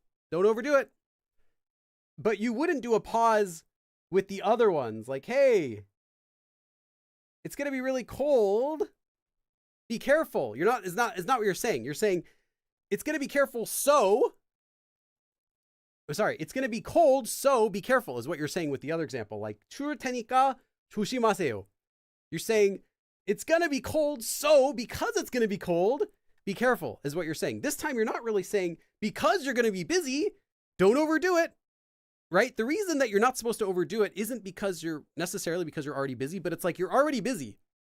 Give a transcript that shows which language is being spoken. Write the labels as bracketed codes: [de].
[en] Don't overdo it. But you wouldn't do a pause with the other ones. Like, hey, it's going to be really cold. Be careful. It's not what you're saying. You're saying it's going to be careful. It's going to be cold. So be careful is what you're saying with the other example. Like, [ko] 추울 테니까 조심하세요. [en] You're saying it's going to be cold. So because it's going to be cold, be careful is what you're saying. This time you're not really saying because you're going to be busy, don't overdo it. right? The reason that you're not supposed to overdo it isn't because you're already busy, but it's like you're already busy.